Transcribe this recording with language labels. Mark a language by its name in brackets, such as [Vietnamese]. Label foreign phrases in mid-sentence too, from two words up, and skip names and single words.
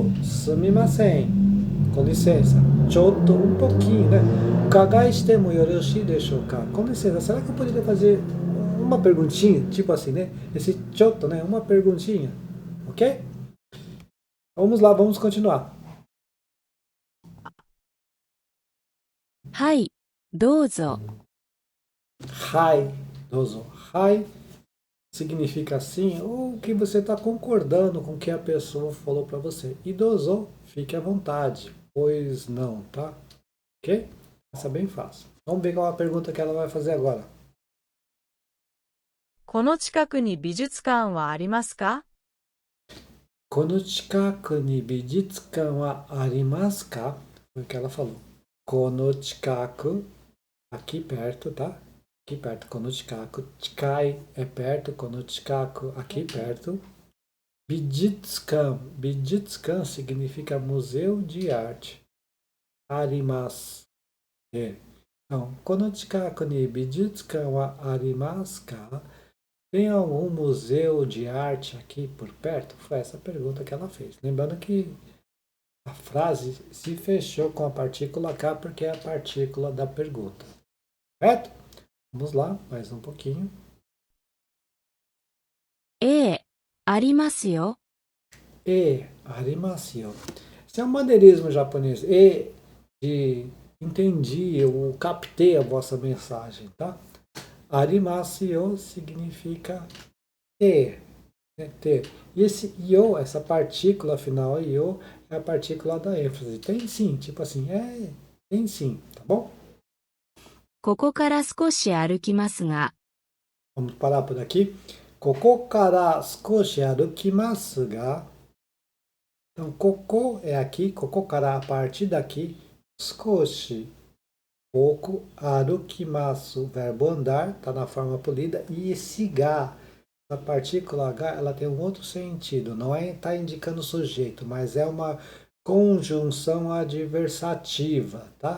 [Portuguese] Sumimasen, com licença. Chotto, um pouquinho, né? [Japanese] かがいしてもよろしいでしょうか? [Portuguese] Com licença, será que eu poderia fazer uma perguntinha? Tipo assim, né? Esse chotto, né? Uma perguntinha. Ok? Vamos lá, vamos continuar. [Japanese] はい、どうぞ。はい、どうぞ. [Portuguese] Hai significa sim, ou que você está concordando com o que a pessoa falou para você. E dozo, fique à vontade, pois não, tá? Ok? Essa é bem fácil. Vamos ver qual é a pergunta que ela vai fazer agora. [Japanese] この近くに美術館はありますか？この近くに美術館はありますか? [Portuguese] Foi o que ela falou. [Japanese] この近く, [Portuguese] aqui perto, tá? Aqui perto, [Japanese] この近く. [Portuguese] Chikai é perto, [Japanese] この近く, [Portuguese] aqui perto. Bijitsukan significa museu de arte. Arimasu. Então, [Japanese] この近くに美術館はありますか? [Portuguese] Tem algum museu de arte aqui por perto? Foi essa a pergunta que ela fez. Lembrando que A frase se fechou com a partícula K porque é a partícula da pergunta. Certo? Vamos lá, mais um pouquinho. [Japanese] ええ、ありますよ。あります. [Portuguese] Esse é um maneirismo japonês. De entendi, eu captei a vossa mensagem, tá? Arimasu significa ter, né, ter. E esse yo, essa partícula final, yo, é a partícula da ênfase. Tem sim, tipo assim, tem sim, tá bom? [Japanese] ここから少し歩きますが、 [Portuguese] Vamos parar por aqui. [Japanese] ここから少し歩きますが. [Portuguese] Então, koko é aqui, [Japanese] ここから [Portuguese] a partir daqui, skoshi, pouco, arukimasu, verbo andar, está na forma polida, e esse ga, a partícula H, ela tem um outro sentido, não é tá indicando o sujeito, mas é uma conjunção adversativa, tá?